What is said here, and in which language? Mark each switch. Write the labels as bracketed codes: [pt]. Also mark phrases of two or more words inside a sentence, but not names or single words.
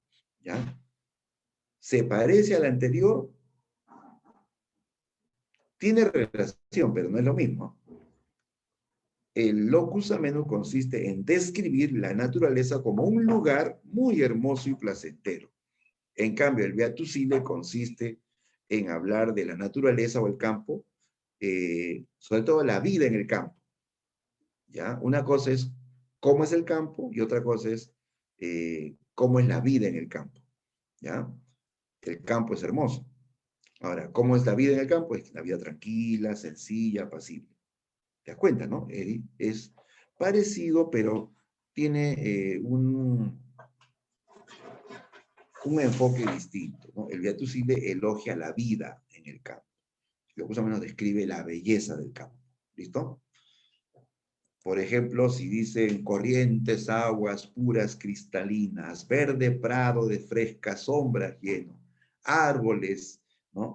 [es] ¿Ya? ¿Se parece al anterior? Tiene relación, pero no es lo mismo. El [la] locus ameno [es] consiste en describir la naturaleza como un lugar muy hermoso y placentero. En cambio, el [la] beatus ille [es] consiste en hablar de la naturaleza o el campo, sobre todo la vida en el campo. ¿Ya? Una cosa es cómo es el campo y otra cosa es cómo es la vida en el campo. ¿Ya? El campo es hermoso. Ahora, ¿cómo es la vida en el campo? Es la vida tranquila, sencilla, apacible. ¿Te das cuenta, no, Eddie? Es parecido, pero tiene un enfoque distinto, ¿no? El [la] beatus ille [es] elogia la vida en el campo. Lo que más o menos describe la belleza del campo. ¿Listo? Por ejemplo, si dicen corrientes aguas puras cristalinas, verde prado de frescas sombras lleno, árboles, ¿no?